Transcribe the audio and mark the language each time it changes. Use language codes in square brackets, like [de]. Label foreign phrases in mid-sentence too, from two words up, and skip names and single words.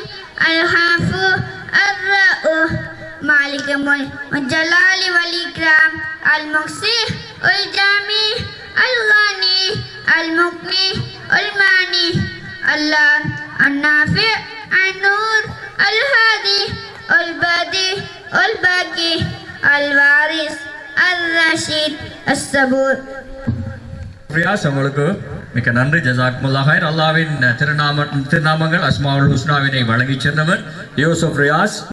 [ar] العفو الرؤوف مالك الملك والجلال والإكرام المحصي الجميع الغني المغني الماني الله النافع النور الهادي البديع الباقي الوارث الرشيد الصبور. [ta] ரியாஸ் உங்களுக்கு மிக்க நன்றி. [ar] جزاكم الله خير. [ta] அல்லாஹ்வின் திருநாமங்கள் [ar] أسماء الحسنى [ta] வழங்கிச் சென்றவர் யூசுப் ரியாஸ்.